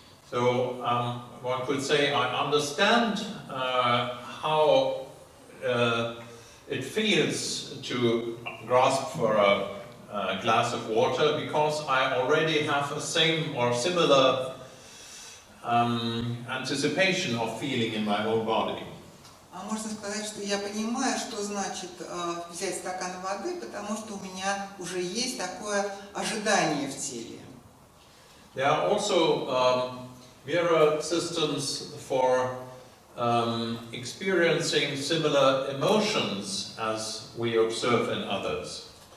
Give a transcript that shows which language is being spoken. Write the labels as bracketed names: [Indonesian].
[English] So one could say, I understand how it feels to grasp for a glass of water because I already have a same or similar anticipation of feeling in my own body. [Russian] Можно сказать, что я понимаю, что значит взять стакан воды, потому что у меня уже есть такое ожидание в теле. [English] There are also mirror systems for experiencing similar emotions as we observe in others.